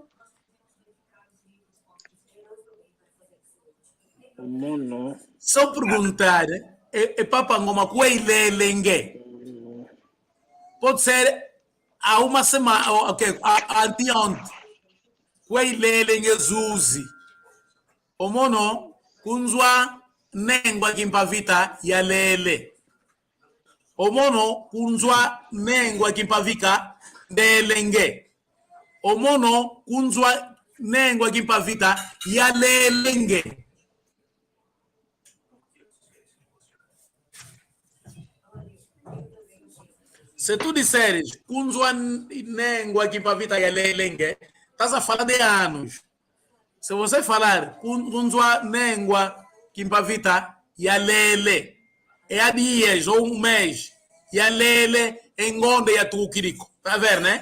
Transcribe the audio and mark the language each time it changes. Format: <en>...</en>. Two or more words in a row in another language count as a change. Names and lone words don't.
<pt>Omono. Só perguntar, é Papa Ngoma, Kueilelenge. Pode ser há uma semana, ok, anteontem. Kueilelenge Zuzi.</pt> <kg>Omono, kunzwa nengwa kimpavita ya lele. Omono, kunzwa nengwa kimpavika delenge. Omono, kunzwa nengwa kimpavita ya lelenge.</kg> <pt>Se tu disseres,</pt> <kg>kunzwa nengwa kimpavita ya lelenge,</kg> <pt>estás a falar de anos. Se você falar,</pt> <kg>kunzwa nengwa kimpavita ya lele,</kg> <pt>é há dias ou um mês,</pt> <kg>ya lele engonde ya tukiriko.</kg> <pt>Tá vendo, né?</pt>